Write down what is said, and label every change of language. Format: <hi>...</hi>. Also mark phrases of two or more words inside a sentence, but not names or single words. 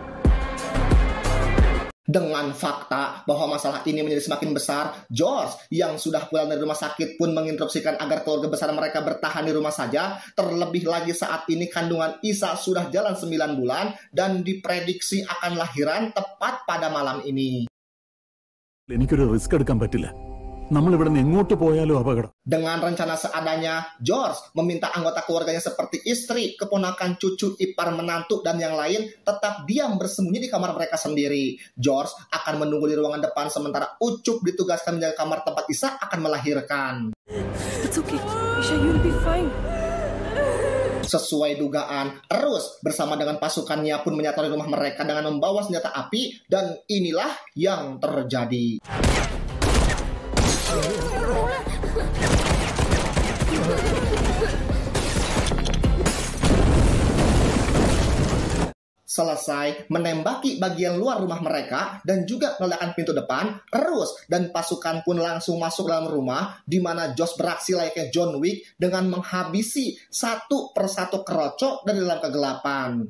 <id>Dengan fakta bahwa masalah ini menjadi semakin besar, George yang sudah pulang dari rumah sakit pun menginstruksikan agar keluarga besar mereka bertahan di rumah saja. Terlebih lagi saat ini kandungan Isa sudah jalan 9 bulan dan diprediksi akan lahiran tepat pada malam ini.</id> <ml>എനിക്കൊരു റിസ്ക് എടുക്കാൻ പറ്റില്ല. നമ്മൾ ഇവിടെ നിന്ന് എങ്ങോട്ട് പോയാലും അപകടം.</ml> <id>Dengan rencana seadanya, George meminta anggota keluarganya seperti istri, keponakan, cucu, ipar, menantu, dan yang lain tetap diam bersembunyi di kamar mereka sendiri. George akan menunggu di ruangan depan sementara Ucup ditugaskan menjaga kamar tempat Isa akan melahirkan.</id> <en>It's okay, Isha, you'll be fine.</en> <id>Sesuai dugaan, Rus bersama dengan pasukannya pun menyatu di rumah mereka dengan membawa senjata api, dan inilah yang terjadi. Selesai menembaki bagian luar rumah mereka dan juga meledakkan pintu depan, Rus dan pasukan pun langsung masuk dalam rumah, di mana Josh beraksi layaknya John Wick dengan menghabisi satu persatu kerocok dari dalam kegelapan.</id>